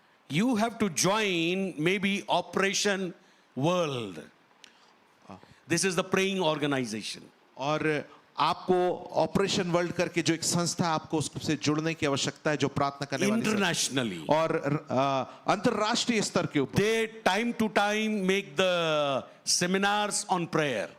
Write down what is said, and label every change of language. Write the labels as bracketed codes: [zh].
[en] You have to join maybe Operation World. This is the praying organization. [hi] और आपको operation world करके जो एक संस्था है, आपको उससे जुड़ने की आवश्यकता है, जो प्रार्थना करने वाली संस्था. [en] Internationally. [hi] और अंतरराष्ट्रीय स्तर के ऊपर. [en] They time to time make the seminars on prayer.